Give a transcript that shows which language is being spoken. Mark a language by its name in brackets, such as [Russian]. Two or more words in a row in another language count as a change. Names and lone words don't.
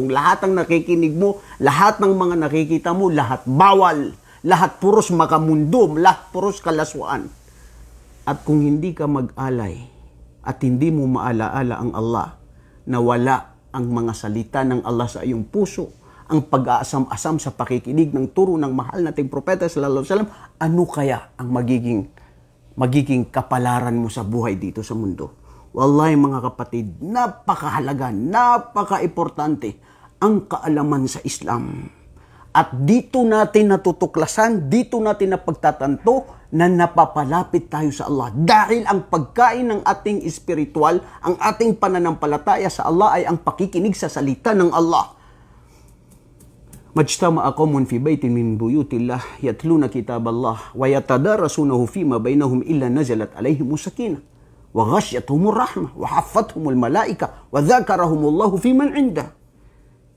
[Filipino] Kung lahat ang nakikinig mo, lahat ng mga nakikita mo, lahat bawal, lahat puros makamundo, lahat puros kalaswaan. At kung hindi ka mag-alay at hindi mo maalaala ang Allah, na wala ang mga salita ng Allah sa iyong puso, ang pag-aasam-asam sa pakikinig ng turo ng mahal nating propeta [Arabic] صلى الله عليه وسلم, [Filipino] ano kaya ang magiging kapalaran mo sa buhay dito sa mundo? Wallahi mga kapatid, napakahalaga, napaka-importante ang kaalaman sa Islam. At dito natin natutuklasan, dito natin napagtatanto na napapalapit tayo sa Allah. Dahil ang pagkain ng ating espiritual, ang ating pananampalataya sa Allah ay ang pakikinig sa salita ng Allah. [Arabic] ما اجتمع قوم في بيت من بيوت الله يتلون كتاب الله ويتدارسونه فيما بينهم إلا نزلت عليهم السكينة وغشيتهم الرحمة وحفتهم الملائكة وذكرهم الله فيمن عنده.